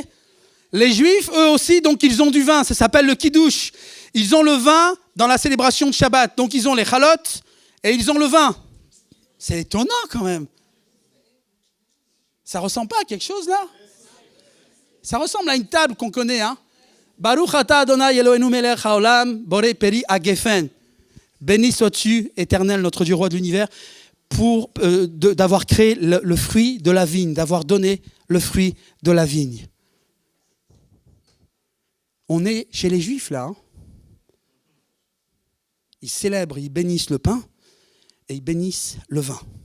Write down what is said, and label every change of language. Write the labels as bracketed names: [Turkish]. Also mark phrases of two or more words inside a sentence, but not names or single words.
[French] Les Juifs, eux aussi, donc ils ont du vin, ça s'appelle le kiddush. Ils ont le vin dans la célébration de Shabbat. Donc ils ont les chalotes et ils ont le vin. C'est étonnant quand même. Ça ressemble pas à quelque chose là ? Ça ressemble à une table qu'on connaît, hein. [Hebrew] ברוך אתה אדוני אלוהינו מלך העולם בורא פרי הגפן. [French] Béni sois-tu, Éternel, notre Dieu, roi de l'univers, pour d'avoir créé le fruit de la vigne, d'avoir donné le fruit de la vigne. On est chez les Juifs là. Hein. Ils célèbrent, ils bénissent le pain et ils bénissent le vin.